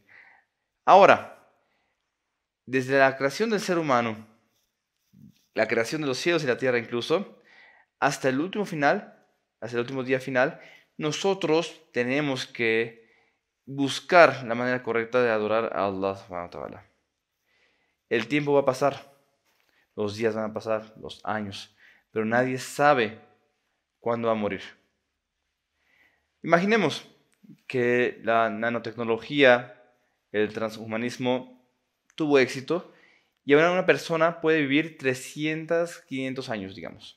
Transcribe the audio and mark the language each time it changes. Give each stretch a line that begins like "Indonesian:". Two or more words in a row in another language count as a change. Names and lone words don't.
Spanish: Ahora, desde la creación del ser humano, la creación de los cielos y la tierra incluso, hasta el último día final, nosotros tenemos que buscar la manera correcta de adorar a
Arabic: الله سبحانه وتعالى.
Spanish: El tiempo va a pasar, los días van a pasar, los años, pero nadie sabe cuándo va a morir. Imaginemos que la nanotecnología, el transhumanismo tuvo éxito y ahora una persona puede vivir 300, 500 años, digamos.